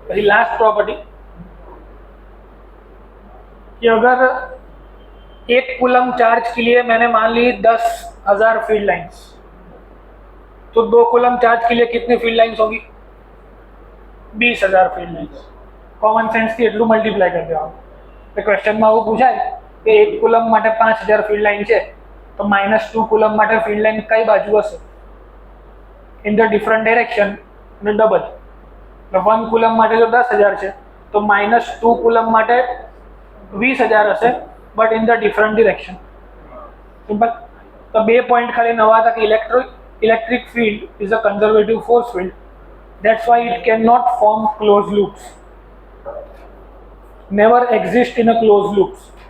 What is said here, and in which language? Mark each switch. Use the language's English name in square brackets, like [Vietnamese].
[Hindi] Last property कि अगर एक कूलम चार्ज के लिए मैंने मान ली 10,000 फील्ड लाइंस, तो 2 कूलम चार्ज के लिए कितनी फील्ड लाइंस होगी? 20,000 फील्ड लाइंस. [Gujarati] कॉमन सेंस થી એટલું મલ્ટીપ્લાય કરી દેવાનું. તો ક્વેશ્ચનમાં આવું પૂછાય કે 1 કુલમ માટે 5,000 ફીલ્ડ લાઇન છે, તો -2 કુલમ માટે ફીલ્ડ લાઇન કઈ બાજુ હશે? ઇન ધ ડિફરન્ટ ડાયરેક્શન અને ડબલ. તો 1 કુલમ માટે જો 10,000 છે તો -2 કુલમ માટે 20,000 હશે, but in the different direction. Simple. તો 2 પોઈન્ટ ખાલી નવા હતા કે electric field is a conservative force field. [English] That's why it cannot form closed loops. Never exist in a closed loops.